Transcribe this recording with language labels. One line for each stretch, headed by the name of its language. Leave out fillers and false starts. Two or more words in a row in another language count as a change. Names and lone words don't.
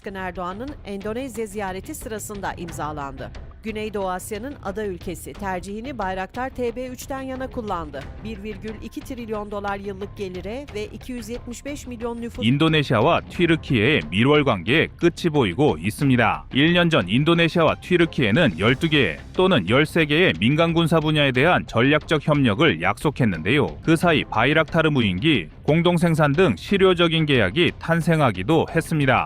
Turkish: Cumhurbaşkanı Erdoğan'ın Endonezya ziyareti sırasında imzalandı. Güneydoğu Asya'nın ada ülkesi tercihini Bayraktar TB3'ten yana kullandı. 1,2 trilyon dolar yıllık gelire ve 275 milyon nüfus...
Korean: 인도네시아와 튀르키예의 밀월 관계에 끝이 보이고 있습니다. 1년 전 인도네시아와 튀르키예는 12개 또는 13개의 민간 군사 분야에 대한 전략적 협력을 약속했는데요. 그 사이 바이락타르 무인기, 공동 생산 등 실효적인 계약이 탄생하기도 했습니다.